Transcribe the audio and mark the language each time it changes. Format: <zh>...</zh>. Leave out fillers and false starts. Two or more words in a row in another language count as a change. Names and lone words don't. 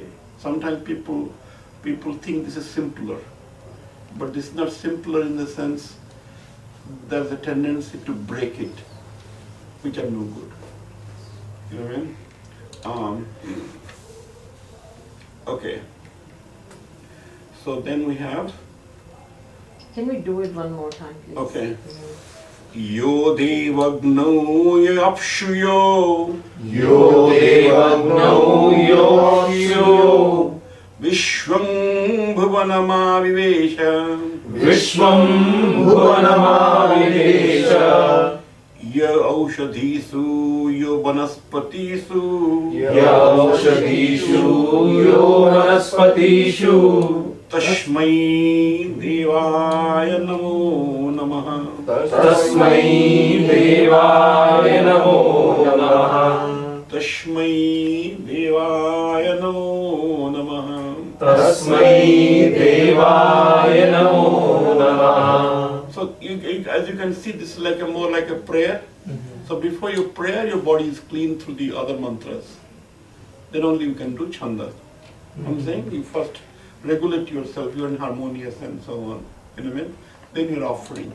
<en>Sometimes people think this is simpler, but this is not simpler in the sense there's a tendency to break it, which are no good. You know what I mean? Okay. So then we have, Can we do it one more time, please?</en> <sa>okay. यो देवोऽग्नौ योऽप्सु यो. यो देवोऽग्नौ योऽप्सु यो. विश्वं भुवनमाविवेश. विश्वं भुवनमाविवेश. य ओषधीषु यो वनस्पतिषु. य ओषधीषु यो वनस्पतिषु. तस्मै देवाय नमो नमः. तस्मै देवाय नमो नमः. तस्मै देवाय नमो नमः. तस्मै देवाय नमो नमः.</sa> <en>So as you can see, this is more like a prayer. So before you pray, your body is clean through the other mantras. Then only you can do chanda. I'm saying you first regulate yourself, you're in harmonious and so on. You know what I mean? Then you're offering.</en>